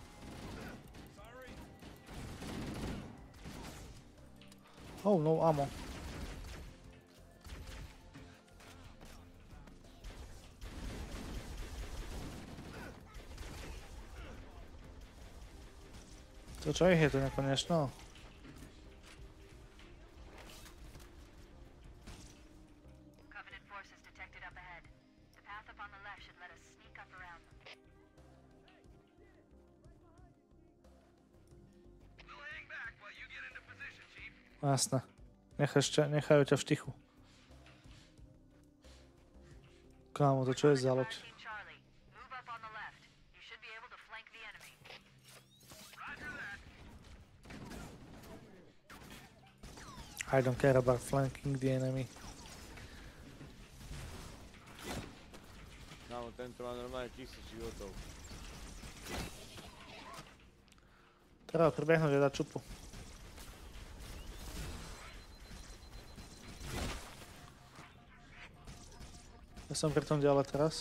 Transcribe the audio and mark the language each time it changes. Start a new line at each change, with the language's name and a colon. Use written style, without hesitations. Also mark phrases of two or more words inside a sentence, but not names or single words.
English: Oh, no ammo.
Slovak: To čo ich je to nekonečno?
English: Covenant forces detected up ahead. The path up on the left should let us sneak up around them. We'll hang back while you get into position, Chief.
Slovak: Jasné. Nechajú ťa v štichu. Kámo, to čo je za loď?
English: Team Charlie, move up on the left. You should be able to flank the enemy. Roger that. I don't care about flanking the enemy.
Slovak: Kámo, tento má normálne 1000 životov. Treba prebehnúť a dať čupu. Ja som pri tom ďalej teraz.